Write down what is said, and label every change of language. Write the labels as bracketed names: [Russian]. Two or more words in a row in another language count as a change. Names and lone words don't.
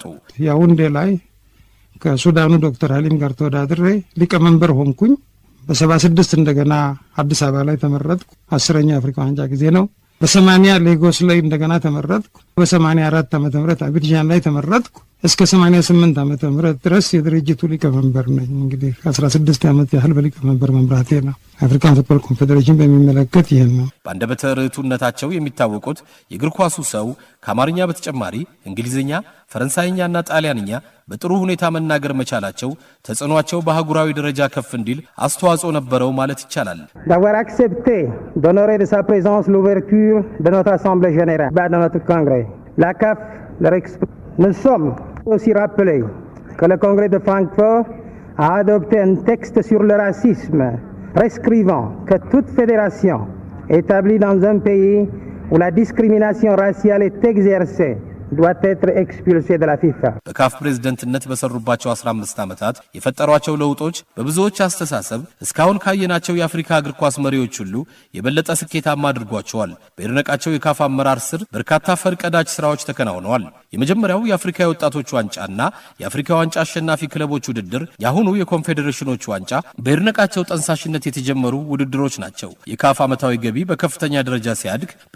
[Amharic] ያውንዴ ላይ ከሱዳኑ ዶክተር ሐሊም ጋር ተወዳድሬ ሊቀመንበር ሆንኩኝ። በ76 እንደገና አዲስ አበባ ላይ ተመረጥኩ። 10ኛ የአፍሪካ ዋንጫ ጊዜ ነው። በ80 ሌጎስ ላይ እንደገና ተመረጥኩ። በ84 ዓመተ ምህረት አቢጃን ላይ ተመረጥኩ። እስከ 88 ዓመተ ምህረት ድረስ የድርጅቱ ሊቀመንበር ነኝ። እንግዲህ 16 ዓመት ያህል በሊቀመንበር መምራቴ ነው። አፍሪካን ፉትቦል ኮንፌዴሬሽን በሚመለከት ይሄን ነው። በአንደበተ ርቱዕነታቸው የሚታወቁት የእግር ኳሱ ሰው ከአማርኛ በተጨማሪ እንግሊዝኛ፣ ፈረንሳይኛና ጣሊያንኛ በጥሩ ሁኔታ መናገር መቻላቸው ተጽዕኗቸው በአህጉራዊ ደረጃ ከፍ እንዲል አስተዋጽኦ ነበረው ማለት ይቻላል። [French] d'avoir accepté d'honorer de sa présence l'ouverture de notre assemblée générale de notre congrès. La CAF leur Nous sommes aussi rappelés que le congrès de Francfort a adopté un texte sur le racisme prescrivant que toute fédération établie dans un pays où la discrimination raciale est exercée doit être expulsé de la FIFA. [Amharic] በካፍ ፕሬዝዳንትነት በሰሩባቸው 15 ዓመታት የፈጠሯቸው ለውጦች በብዙዎች አስተሳሰብ እስካሁን ካየናቸው የአፍሪካ እግር ኳስ መሪዎች ሁሉ የበለጠ ስኬታማ አድርጓቸዋል። በይድነቃቸው የካፍ አመራር ስር በርካታ ፈርቀዳጅ ስራዎች ተከናውነዋል። የመጀመሪያው የአፍሪካ የወጣቶች ዋንጫና የአፍሪካ ዋንጫ አሸናፊ ክለቦች ውድድር፣ የአሁኑ የኮንፌዴሬሽኖች ዋንጫ በይድነቃቸው ጠንሳሽነት የተጀመሩ ውድድሮች ናቸው። የካፍ ዓመታዊ ገቢ በከፍተኛ ደረጃ ሲያድግ